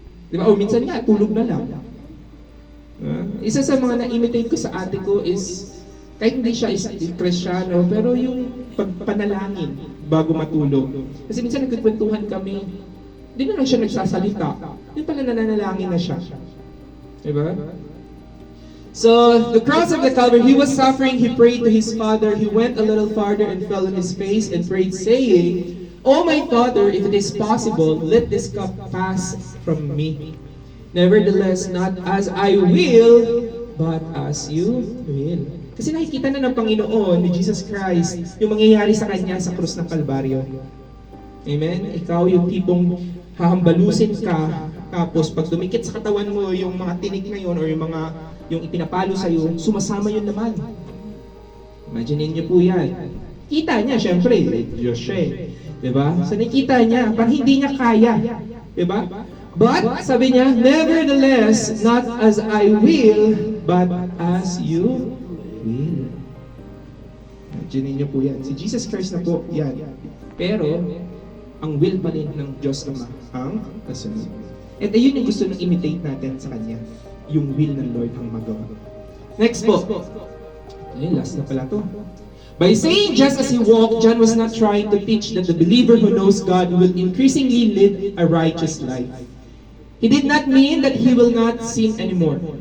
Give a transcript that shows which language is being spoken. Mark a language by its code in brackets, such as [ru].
[tl] Di ba? O minsan nga, tulog na lang. Isa sa mga na-imitate ko sa ate ko is kahit hindi siya Kristiyano, pero yung pagpanalangin bago matulog. Kasi minsan nagkikwentuhan kami, hindi na lang siya nagsasalita. Yung pala nananalangin na siya. Diba? [en] So, the cross of the Calvary, He was suffering, He prayed to His Father, He went a little farther and fell on His face and prayed saying, "O my Father, if it is possible, let this cup pass from me. Nevertheless, not as I will, but as you will." [tl] Kasi nakikita na ng Panginoon, ni Jesus Christ, yung mangyayari sa Kanya sa krus ng Kalbaryo. Amen? Ikaw yung tipong hahambalusin ka, tapos pag dumikit sa katawan mo yung mga tinik na yun, or yung ipinapalo sa'yo, sumasama yun naman. Imagine niyo po yan. Kita niya, syempre, Diyos siya eh. Diba? So nakikita niya, parang hindi niya kaya. Diba? [en] But, [tl] sabi niya, [en] nevertheless, not as I will, but as you will. [tl] Diyan niyo po yan. Si Jesus Christ na po, yan. Pero, ang will pa rin ng Diyos Ama ang kasunod. At ayun yung gusto nang imitate natin sa Kanya. Yung will ng Lord ang magawa. Next po. Ayun, last na pala to. [en] By saying just as he walked, John was not trying to teach that the believer who knows God will increasingly live a righteous life. He did not mean that he will not sin anymore.